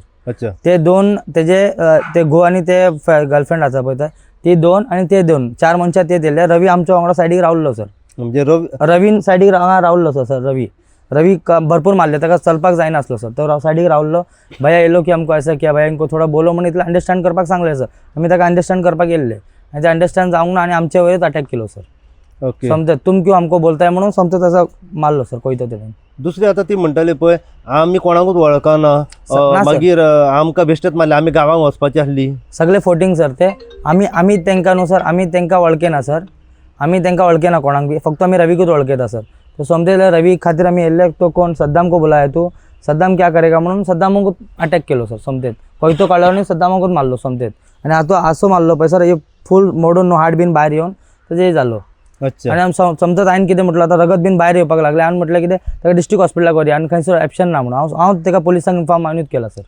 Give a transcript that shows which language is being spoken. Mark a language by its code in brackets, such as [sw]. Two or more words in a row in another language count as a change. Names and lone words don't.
[kok] अच्छा, ते 2 तेजे ते घो आणि ते गर्लफ्रेंड आसा पळय ती 2 आणि ते 2 4 मनशां ते दिले. रवी आमच्या वांगडा सायडीक रावल्लो सर. म्हणजे रवीन सायडीक रावल्लो सर. रवी भरपूर मारले, ताका चलपाक जायनासलो सर. तो सायडीक रावल्लो. भैया येयलो की आमको [hi] ऐसा किया, भैया इनको थोडा बोलो [kok] म्हणून इतलें अंडरस्टँड करपाक सांगलें सर. आमी ताका अंडरस्टँड करपाक येयल्ले आनी ते अंडरस्टँड जावंक ना आनी आमचे वयरच अटॅक केलो सर. ओके, समजत [hi] तुम क्यों हमको बोलताय [kok] म्हणून समजत तसं मारलो सर कोयतो तेणेन. दुसरी आता ती म्हणटाली पळय आमी कोणाकूच वळखना, ना सर. मागीर आमकां बेश्टेच मारले, आमी गांवांक वचपाची आसली. सगळे फोटींग सर ते. आमी तांकां न्हू सर, आमी तांकां वळखेना सर. आमी तांकां वळखेना कोणाक बी, फक्त आमी रवीकूच वळखयता सर. तो समजले रवी खातीर आमी येयल्ले. तो कोण [hi] सद्दाम को बोलाय तू, सद्दाम क्या करेगा [kok] म्हणून सद्दामूच अटॅक केलो सर. समजेत कोयतो काडलो आनी सद्दामूच मारलो समजेत. आणि आतो असो मारलो पळय सर, हे फूल मोडून हार्ट बीन भायर येवन तेजे जालो. अच्छा, आणि समजत हांवें कितें म्हटलं आता रगत बीन भायर येवपाक लागलें. हांवें म्हटलें कितें ताका [en] district hospitalak [kok] व्हरया आनी खंयसर ॲप्शन ना म्हणून हांव ताका पुलिसांक इन्फॉर्म हांवेंच केला सर.